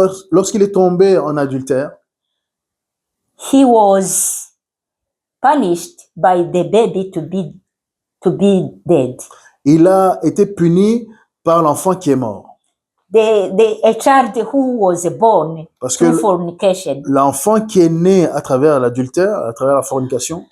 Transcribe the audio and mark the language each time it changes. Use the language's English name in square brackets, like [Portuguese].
[French] lorsqu'il est tombé en adultère, [English] he was punished by the baby to be dead. [French] il a été puni par l'enfant qui est mort. [English] a child who was born [French] Parce que [English] through fornication. [French] l'enfant qui est né à travers l'adultère, à travers la fornication,